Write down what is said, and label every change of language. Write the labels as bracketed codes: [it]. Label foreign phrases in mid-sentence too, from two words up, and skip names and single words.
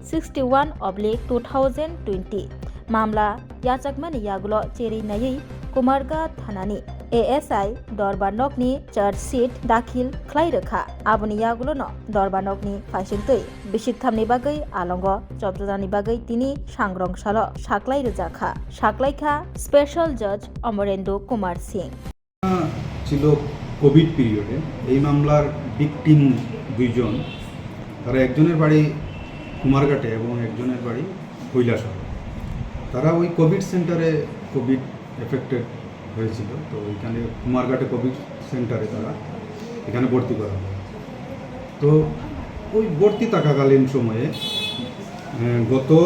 [trp] 61/2020 मामला याचाकमानि यागुलो चेरि नायै कुमारघाट थानानि एएसआई दरबानकनि चार्जशीट दाखिल खलाय रोखा आबुनि यागुलोनो दरबानकनि फाइसिंतै बिसिकथामनि बागै आलंग चबजनानि बागै तिनि सांग्रंसालो साक्लाय रोजाखा साक्लायखा [en] special judge [trp] अमरेंदु कुमार सिंह [bn] ছিল কোভিড পিরিয়ডে এই মামলার ভিকটিম দুইজন তারা একজনের বাড়ি কুমারঘাটে এবং একজনের বাড়ি কৈলাসহর তারা ওই কোভিড সেন্টারে [en] covid affected [bn] হয়েছিল তো এখানে কুমারঘাটে কোভিড সেন্টারে তারা এখানে ভর্তি করা হয় তো ওই ভর্তি থাকাকালীন সময়ে গত